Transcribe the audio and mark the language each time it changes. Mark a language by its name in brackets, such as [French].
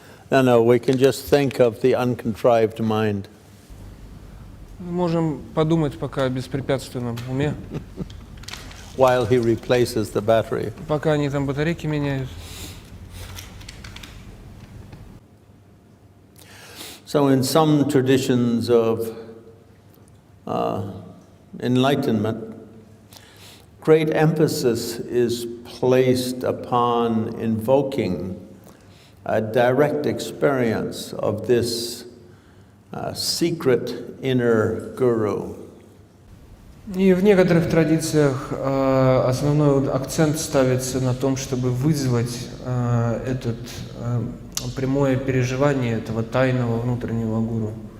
[English] No, we can just think of the uncontrived mind. [Russian] Мы можем подумать пока о беспрепятственном уме. [English] While he replaces the battery. [Russian] Пока они там батарейки меняют. [English] So in some traditions of enlightenment, great emphasis is placed upon invoking a direct experience of this secret inner guru. [Russian] И в некоторых традициях основной акцент ставится на том, чтобы вызвать этот прямое переживание этого тайного внутреннего гуру.